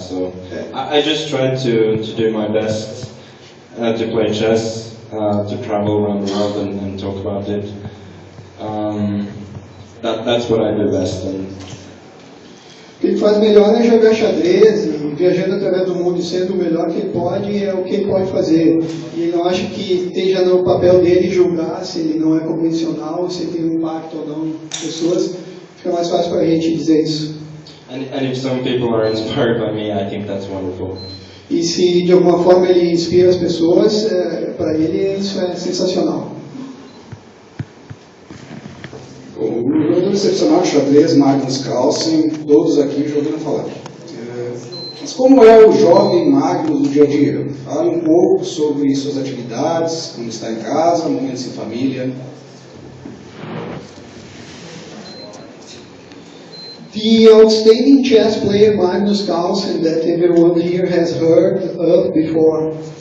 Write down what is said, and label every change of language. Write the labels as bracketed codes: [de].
[en] So I just try to do my best to play chess. To travel around the world and talk about it. That's what I do best. [pt] O que ele faz melhor é jogar xadrez e viajando através do mundo e sendo o melhor que ele pode é o que ele pode fazer. E ele não acha que esteja no papel dele julgar se ele não é convencional, se ele tem um impacto ou não em pessoas. Fica mais fácil para a gente dizer isso. [en] And if some people are inspired by me, I think that's wonderful. [pt] E se de alguma forma ele inspira as pessoas, para ele isso é sensacional. O jogador excepcional de xadrez, Magnus Carlsen, todos aqui já ouviram falar. Mas como é o jovem Magnus no dia a dia? Fale um pouco sobre suas atividades, quando está em casa, momentos em família. [en] The outstanding chess player Magnus Carlsen that everyone here has heard of before.